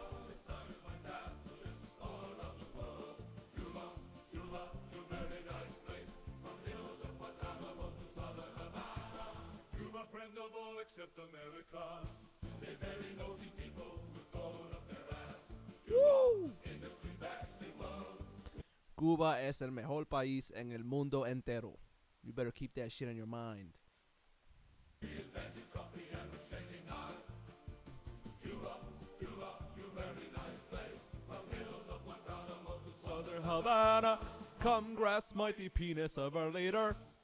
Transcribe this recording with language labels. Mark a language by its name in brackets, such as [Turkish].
[English] It started by capitalists all around the world. Cuba, Cuba, you very nice place. From hills of Guantanamo to southern Havana. Cuba, friend of all except America. They're very nosy people with gold up their ass. Cuba, industry bastard world. [Spanish] Cuba es el mejor país en el mundo entero. [English] You better keep that shit in your mind. Invented coffee and the shaving knife. Cuba, Cuba, you very nice place. From hills of Guantanamo to southern Havana, come grasp mighty penis of our leader.